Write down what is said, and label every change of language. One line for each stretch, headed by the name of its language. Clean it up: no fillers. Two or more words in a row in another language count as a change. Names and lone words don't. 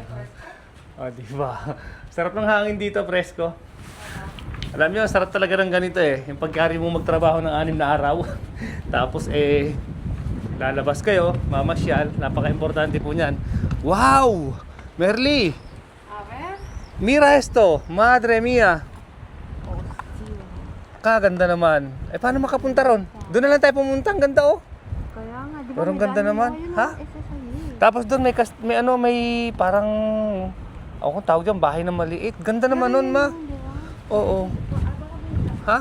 Filipino: O, diba? Sarap ng hangin dito, presko. Alam niyo, sarap talaga ng ganito eh. Yung pagkari mo magtrabaho ng 6 na araw. Tapos lalabas kayo, mamasyal. Napaka-importante po niyan. Wow! Merly!
Spanish: Mira esto, madre mia.
Filipino: Kaganda naman. Paano makapunta ron? Doon na lang tayo pumunta, ang ganda oh. Kaya nga, di ba? Parang ganda naman. Ha? SSIA. Tapos doon may parang ako tawag diyan, bahay na maliit. Ganda naman nun, ma. Oo. Ha?